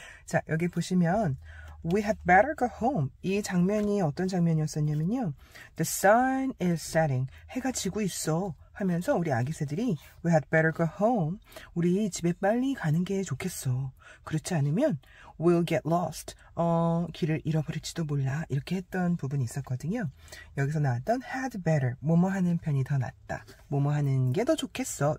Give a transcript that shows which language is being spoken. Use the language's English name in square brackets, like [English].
[Korean] 자, 여기 보시면 [English] We had better go home. [Korean] 이 장면이 어떤 장면이었었냐면요. [English] The sun is setting. [Korean] 해가 지고 있어. 하면서 우리 아기 새들이 [English] We had better go home. [Korean] 우리 집에 빨리 가는 게 좋겠어. 그렇지 않으면 [English] We'll get lost. [Korean] 길을 잃어버릴지도 몰라. 이렇게 했던 부분이 있었거든요. 여기서 나왔던 had better. 뭐뭐 하는 편이 더 낫다. 뭐뭐 하는 게 더 좋겠어.